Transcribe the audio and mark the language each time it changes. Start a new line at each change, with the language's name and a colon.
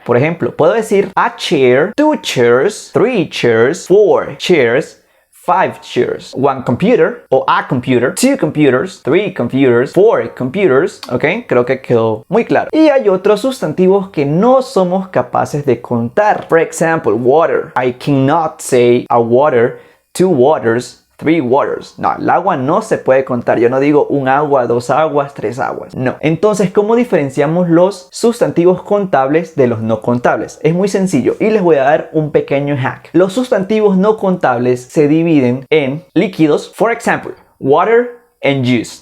Spanish: Por ejemplo, puedo decir
English: a chair, two chairs, three chairs, four chairs, 5 chairs, one computer o a computer, two computers, three computers, four computers,
Spanish: ¿ok? Creo que quedó muy claro. Y hay otros sustantivos que no somos capaces de contar.
English: For example, water. I cannot say a water, two waters, 3 waters.
Spanish: No, el agua no se puede contar. Yo no digo un agua, 2 aguas, 3 aguas. No. Entonces, ¿cómo diferenciamos los sustantivos contables de los no contables? Es muy sencillo y les voy a dar un pequeño hack. Los sustantivos no contables se dividen en líquidos,
English: for example, water and juice.